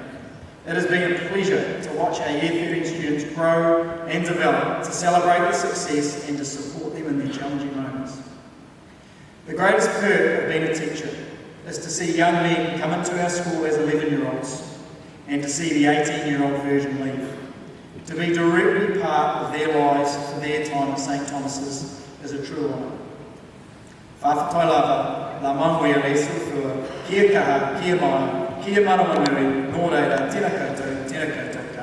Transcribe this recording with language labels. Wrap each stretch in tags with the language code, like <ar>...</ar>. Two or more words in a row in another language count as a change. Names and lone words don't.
<en>It has been a pleasure to watch our Year 13 students grow and develop, to celebrate their success and to support them in their challenging moments. The greatest perk of being a teacher is to see young men come into our school as 11-year-olds and to see the 18-year-old version leave. To be directly part of their lives for their time at St. Thomas's is a true honour.</en> <sm>Whawhatai lava, la manguia le sufua,</sm> <mi>kia kaha, kia mana, kia mana wanui, nō reira, tēnā koutou, tēnā koutou.</mi>